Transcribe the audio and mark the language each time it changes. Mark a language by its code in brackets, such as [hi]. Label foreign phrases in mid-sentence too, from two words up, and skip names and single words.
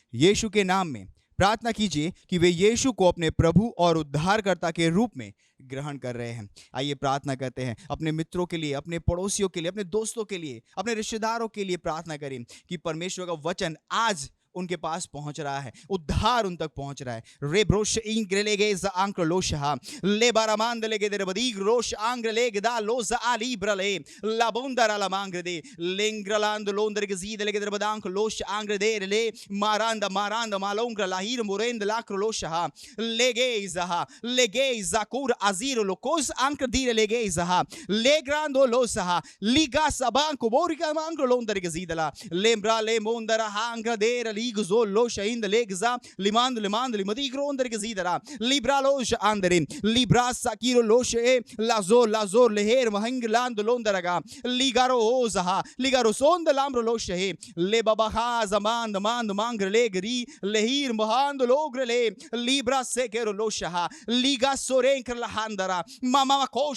[hi] यीशु के नाम में प्रार्थना कीजिए कि वे यीशु को अपने प्रभु और उद्धारकर्ता के रूप में ग्रहण कर रहे हैं। आइए प्रार्थना करते हैं अपने मित्रों के लिए, अपने पड़ोसियों के लिए, अपने दोस्तों के लिए, अपने रिश्तेदारों के लिए प्रार्थना करें कि परमेश्वर का वचन आज उनके पास पहुंच रहा है, उद्धार उन तक पहुंच रहा है। रे ब्रोश इंग्रेलेगे ज आंक्र लोशहा ले बारामांद लेगे दे बदीग रोश आंग्रेलेगे दा लोज आली ब्रले लाबोंदरा ला मांग्रे दे लेंग्रलांद लोंदर के जीद लेगे दे बदांक लोश आंग्रे दे ले मारांद मालोंग्र लाहिर मोरेंद लाक्र लोशहा लेगे जाकुर अजीर लोकोस आंक्र दीरे लेगे जहा लेग्रांदो लोसहा लीगा सबांको बोरिका मांग्र लोंदर के जीदला लेम्ब्रा ले मोंदरा हांग्र दे ligo lo shain de legza limand limadi gronder gezidara libra lo andere libra sakiro lo she lazor leher mahingland londaraga ligaro ozaha ligaro son de lambro lo she le babaha zaman mand mangre legri lehir mohand logre le libra sekero lo shaha liga sorenkr lahandara mama kosh